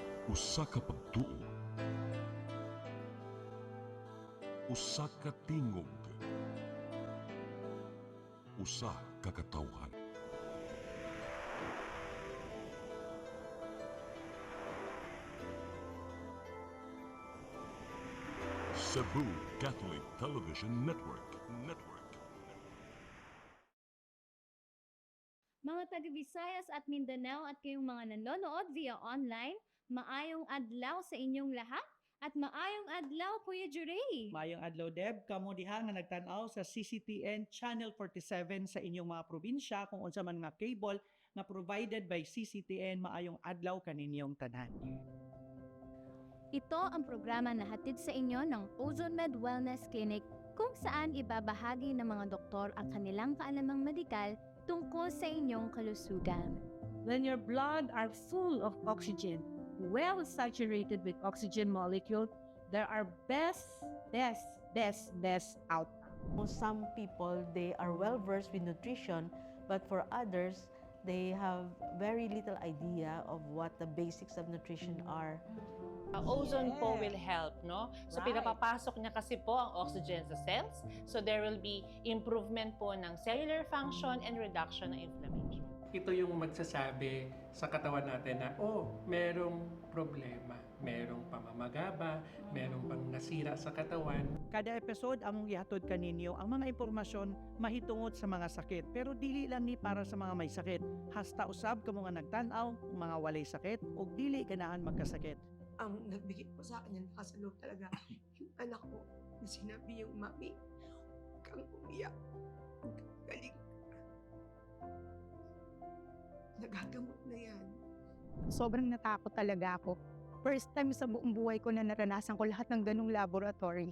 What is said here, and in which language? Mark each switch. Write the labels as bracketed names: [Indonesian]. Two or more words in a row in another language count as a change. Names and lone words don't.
[Cebuano] Usa ka pagtuo, usa ka tingog, usa ka katawhan. [English] Cebu Catholic Television Network. [Filipino] Mga taga-Visayas at Mindanao at kayong mga nanonood [English] via online, [Cebuano] maayong adlaw sa inyong lahat at maayong adlaw Kuya Juray. Mayong adlaw Deb, kamo diha nga nagtan-aw sa CCTN Channel 47 sa inyong mga probinsya kung unsa man nga cable nga [English] provided by [Cebuano] CCTN. Maayong adlaw kaninyong tanan. [Filipino] Ito ang programa na hatid sa inyo ng Ozone Med Wellness Clinic kung saan ibabahagi ng mga doktor ang kanilang kaalamang medikal tungkol sa inyong kalusugan. [English] When your blood are full of oxygen, well saturated with oxygen molecule, there are best outcomes. Some people, they are well versed with nutrition, but for others, they have very little idea of what the basics of nutrition are. Ozone po will help, no? So, Right. [Filipino] pinapapasok niya kasi po ang oxygen sa cells. [English] So, there will be improvement [Filipino] po ng [English] cellular function and reduction ng inflammation. [Filipino] Ito yung magsasabi sa katawan natin na, merong problema, merong pamamagaba, merong pang nasira sa katawan. [Cebuano] Kada episode among gihatod kaninyo ang mga impormasyon mahitungod sa mga sakit, pero dili lang ni para sa mga may sakit. Hasta usab kamo nga nagtan-aw mga walay sakit ug dili ganahan magkasakit. [Filipino] Ang nagbigay po sa akin yan, nakasaloob talaga yung anak ko na sinabi yung mami, huwag kang umiyak, huwag kang galing. Nagagamot na yan. Sobrang natakot talaga ako. First time sa buong buhay ko na naranasan ko lahat ng ganung laboratory.